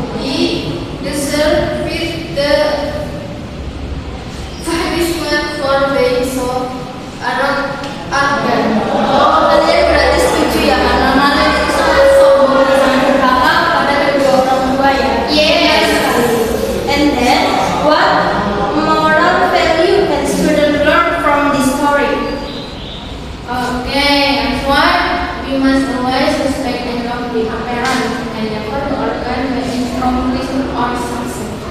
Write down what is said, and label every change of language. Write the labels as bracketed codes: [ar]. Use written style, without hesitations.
[en] He deserved the punishment for being so arrogant. [id] Oh, kalian berarti setuju ya, karena Malik itu sangat sombong dan sangat durhaka kepada kedua orang tua ya? [en] Yes. And then, what moral value can students learn from this story? Okay, as one, we must always respect and love the parents and never to organ by instruction or something.